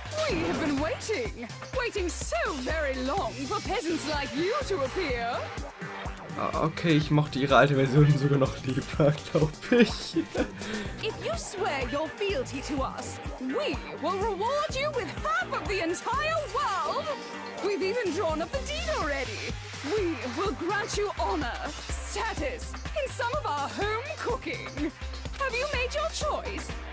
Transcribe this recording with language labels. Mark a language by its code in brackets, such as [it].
[en] We have been waiting so very long for peasants like you to appear. [de] Okay, ich mochte ihre alte Version sogar noch lieber, glaube ich. [en] If you swear your fealty to us, we will reward you with half of the entire world. We've even drawn up the deed already. We will grant you honor, status, in some of our home cooking. Have you made your choice?